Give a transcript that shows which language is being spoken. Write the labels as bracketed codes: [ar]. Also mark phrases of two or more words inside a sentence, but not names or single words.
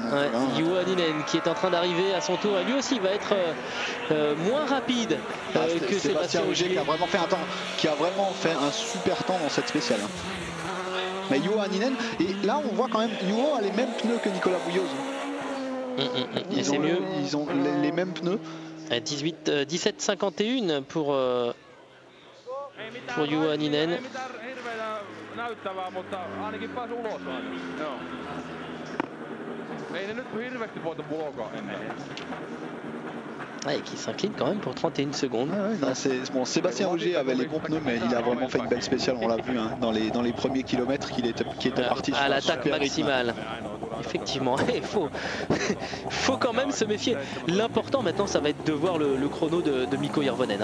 [fr] Ouais, Juho Hänninen qui est en train d'arriver à son tour, et lui aussi va être moins rapide que Sébastien Ogier, qui a vraiment fait un temps, qui a vraiment fait un super temps dans cette spéciale. Mais Juho Hänninen, et là on voit quand même Juho a les mêmes pneus que Nicolas Bouillos. Et c'est mieux. Ils ont les mêmes pneus. 17,51 pour Juho Hänninen. [fi] Näyttävää, mutta ainakin pääsi ulos aina. Joo. Ei ne nyt hirveästi voita blogaa ennen. [fr] Ouais, qui s'incline quand même pour 31 secondes. Bon, Sébastien Ogier avait les bons pneus, mais il a vraiment fait une belle spéciale, on l'a vu hein, dans les premiers kilomètres qui était parti à l'attaque super maximale. Effectivement, il faut quand même se méfier. L'important maintenant, ça va être de voir le chrono de Mikko Hirvonen.